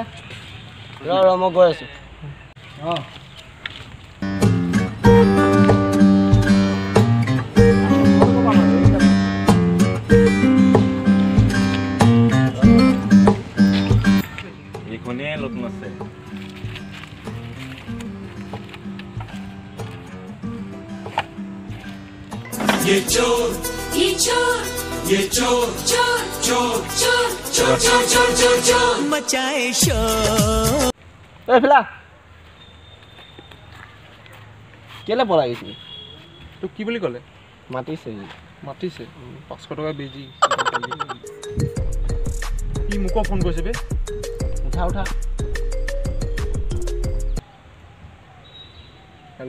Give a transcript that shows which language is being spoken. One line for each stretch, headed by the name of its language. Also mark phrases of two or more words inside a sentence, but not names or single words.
Assamese: ৰ মই গৈ আছোঁ অঁ এইখনেই নতুন আছে
Hindi: ये चोर ये चोर चोर चोर चोर चोर चोर चोर चोर चोर मचाए शोर
Assamese: ফিলা কেলে পলাই গৈছিলি তোক কি বুলি ক'লে মাতিছে মাতিছে 500 টকা বেজি ই মোকো ফোন কৰিছে বে উঠা হেল্ল'